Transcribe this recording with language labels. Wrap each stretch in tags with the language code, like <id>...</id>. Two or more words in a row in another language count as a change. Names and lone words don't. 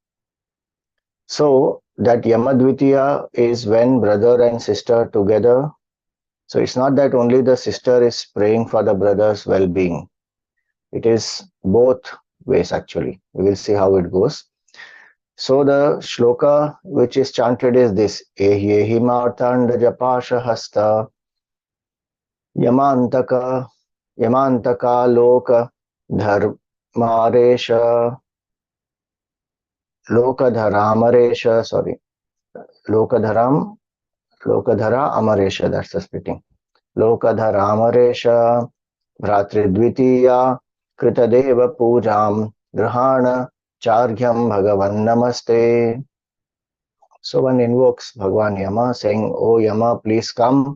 <en>So that Yama Dviteeya is when brother and sister together. So it's not that only the sister is praying for the brother's well-being. It is both ways actually. We will see how it goes. So the shloka which is chanted is this:</en> <sa>Ehi martanda japasha hasta yamantaka loka dharmaresha lokadharamaresha, sorry, lokadharam lokadhara amaresha,</sa> <en>that's the splitting.</en> <sa>Lokadharamaresha Bhratridvitiya Kritadeva Pujam Grahana Chargyam Bhagavan Namaste.</sa> <en>So one invokes Bhagwan Yama saying, "O Yama, please come.</en>